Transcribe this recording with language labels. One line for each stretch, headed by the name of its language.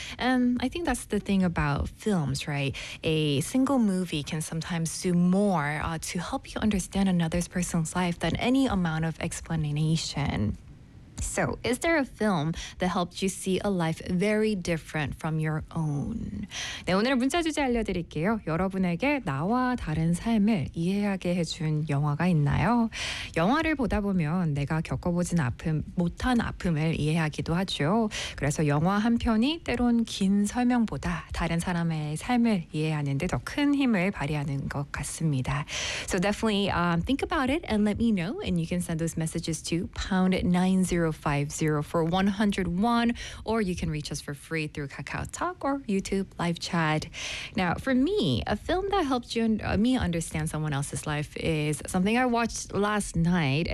English: And I think that's the thing about films, right? A single movie can sometimes do more to help you understand another person's life than any amount of explanation. So, is there a film that helped you see a life very different from your own?
Korean: 네, 오늘의 문자 주제 알려드릴게요. 여러분에게 나와 다른 삶을 이해하게 해준 영화가 있나요? 영화를 보다 보면 내가 겪어보진 아픔, 못한 아픔을 이해하기도 하죠. 그래서 영화 한 편이 때론 긴 설명보다 다른 사람의 삶을 이해하는 데 더 큰 힘을 발휘하는 것 같습니다.
English: So definitely think about it and let me know. And you can send those messages to #90504101, or you can reach us for free through KakaoTalk or YouTube live chat. Now, for me, a film that helped you me understand someone else's life is something I watched last night.